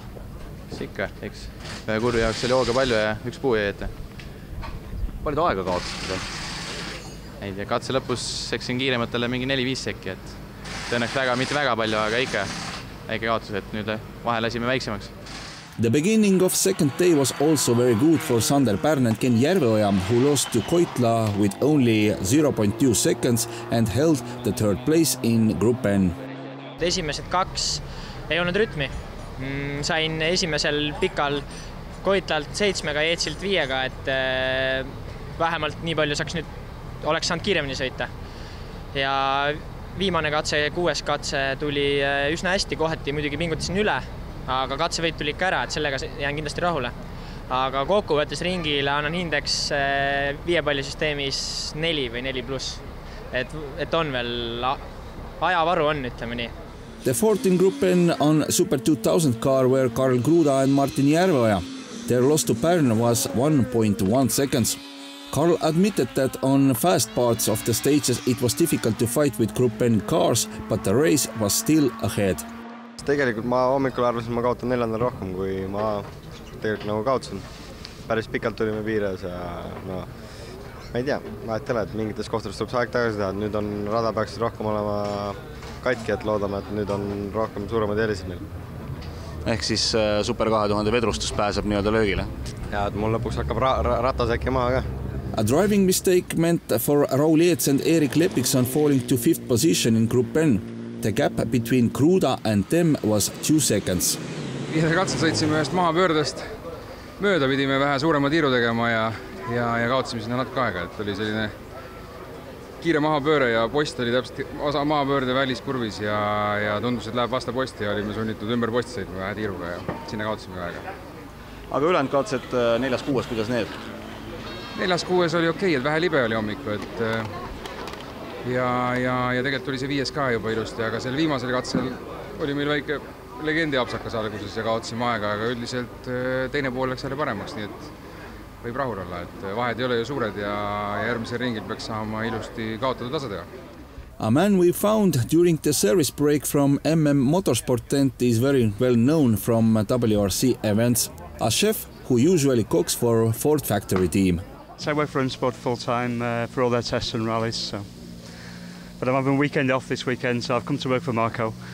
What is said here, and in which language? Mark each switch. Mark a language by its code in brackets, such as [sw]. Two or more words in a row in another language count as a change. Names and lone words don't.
[et] Ikka, eks. Ühe kurvi jaoks oli hooga palju ja üks puu jäi ette. Palju aega kaotasid? Ei tea, katse lõpus seksin kiirematele mingi 4-5 sekki, et tõenäks mitte väga palju, aga ikka väike kaotus, et nüüd vahe lasime väiksemaks. [en] The beginning of second day was also very good for Sander Pärn and Ken Järveoja, who lost to Koitla with only 0.2 seconds and held the third place in Group N. [et] Esimesed 2 ei olnud rütmi. Sain esimesel pikal Koitlalt 7-ga ja Eetsilt 5-ga, et vähemalt nii palju oleks saanud kiiremini sõita. Ja viimane katse, 6. katse tuli üsna hästi, kohati muidugi pingutasin üle, aga katsevõit tuli ikka ära, et sellega jään kindlasti rahule. Aga kokkuvõttes ringile annan hindeks 5 pallisüsteemis 4 või 4+. Et on veel ajavaru on, ütleme nii. [en] The fourth in Group N on Super 2000 car were Karl Kruda and Martin Järveoja. Their loss to Pärnu was 1.1 seconds. Karl admitted that on fast parts of the stages it was difficult to fight with Group N cars, but the race was still ahead. [et] Tegelikult ma hommikul arvasin, ma kaotan 4. rohkem, kui ma tegelikult nagu kaotasin. Päris pikalt tulime piires ja no, ma ei tea, vahet ei ole, et mingites kohtades tuleb see aeg tagasi teha. Nüüd on rada peaks rohkem olema katki, et loodame, et nüüd on rohkem suuremad eelisid meil. Ehk siis Super 2000 vedrustus pääseb nii-öelda löögile? Ja et mul lõpuks hakkab ratas äkki maha ka. [en] A driving mistake meant for Raul Eets and Erik Lepikson falling to 5th position in Group N. The gap between Kruda and them was 2 seconds. [et] Viimase katsel sõitsime ühest mahapöördest. Mööda pidime vähe suurema tiiru tegema ja kaotasime sinna natuke aega. Et oli selline kiire mahapööre ja post oli täpselt osa mahapöörde väliskurvis ja tundus, et läheb vasta posti ja olime sunnitud ümber posti sõitma vähe tiiruga ja sinna kaotasime aega. Aga ülejäänud kaotased 4.6, kuidas need? 4.6 oli okei, et vähe libe oli hommiku, et ja tegelikult oli see 5 ka juba ilusti, aga selle viimasel katsel oli meil väike legendi apsakas alguses ja kaotasime aega, aga üldiselt teine pool läks jälle paremaks, nii et võib rahul olla, et vahed ei ole ju suured ja järgmisel ringil peaks saama ilusti kaotada tasa teha. [en] A man we found during the service break from MM Motorsport tent is very well known from WRC events. A chef who usually cooks for Ford factory team. So I work for Sport full-time for all their tests and rallies. So. But I'm having a weekend off this weekend, so I've come to work for Marco.